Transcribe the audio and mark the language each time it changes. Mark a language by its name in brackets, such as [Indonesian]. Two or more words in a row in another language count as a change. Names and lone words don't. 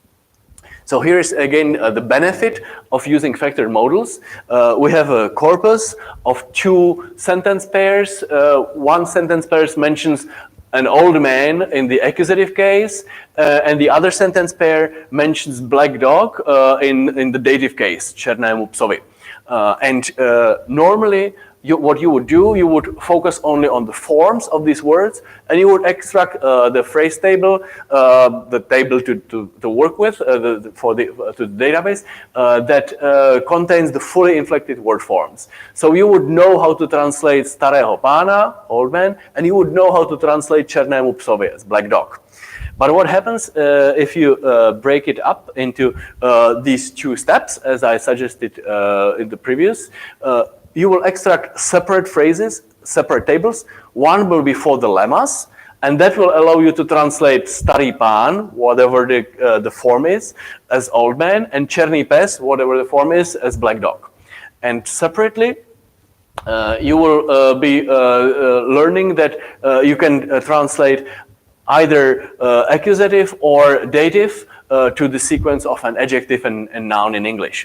[English] So here is again the benefit of using factored models. We have a corpus of two sentence pairs. One sentence pair mentions an old man in the accusative case, and the other sentence pair mentions black dog in the dative case, [Czech] černému psovi. [English] And normally, what you would do, you would focus only on the forms of these words, and you would extract the phrase table, the table to work with to the database that contains the fully inflected word forms. So you would know how to translate [Czech] starého pána, [English] old man, and you would know how to translate [Czech] černému psovi [English] as black dog. But what happens if you break it up into these two steps, as I suggested in the previous? You will extract separate phrases, separate tables. One will be for the lemmas, and that will allow you to translate [Czech] starý pán, [English] whatever the form is, as old man, and [Czech] černý pes, [English] whatever the form is, as black dog. And separately, you will be learning that you can translate either accusative or dative to the sequence of an adjective and noun in English.